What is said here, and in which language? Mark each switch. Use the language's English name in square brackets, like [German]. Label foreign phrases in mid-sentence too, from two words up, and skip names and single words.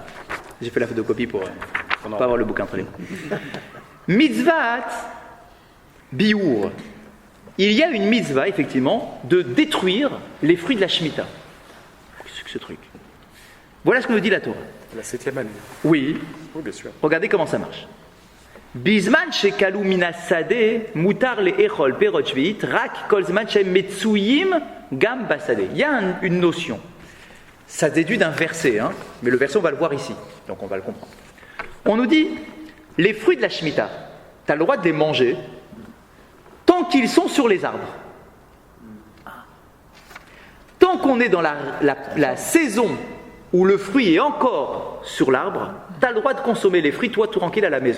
[French] J'ai fait la photocopie pour pas avoir le bouquin entre les mains. [Hebrew] מצוות ביעור. [French] Il y a une mitzvah, effectivement, de détruire les fruits de la Shemitah. Qu'est-ce que ce truc? Voilà ce que nous dit la Torah. La 7e année. Oui, Oui, bien sûr. regardez comment ça marche. [Hebrew] בזמן שכלו מן השדה מותר לאכול פירות שביעית רק כל זמן שהם מצויים גם בשדה. [French] Il y a une notion. Ça se déduit d'un verset, hein, mais le verset on va le voir ici, donc on va le comprendre. On nous dit les fruits de la Shemitah, tu as le droit de les manger tant qu'ils sont sur les arbres. Tant qu'on est dans la saison où le fruit est encore sur l'arbre, tu as le droit de consommer les fruits, toi, tout tranquille à la maison.